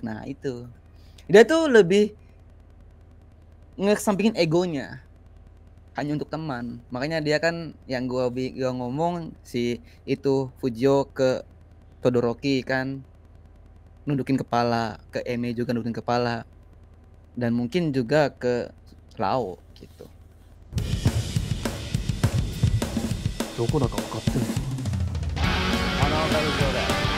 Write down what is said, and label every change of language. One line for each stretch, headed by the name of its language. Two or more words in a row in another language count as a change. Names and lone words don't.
Indonesian: Nah itu dia tuh lebih ngesampingin egonya hanya untuk teman. Makanya dia kan yang gua ngomong si itu Fujio ke Todoroki kan nundukin kepala, ke Eme juga nundukin kepala, dan mungkin juga ke Lau gitu.
Japanese: どこだか分かってんの？鼻をかけちょうだい。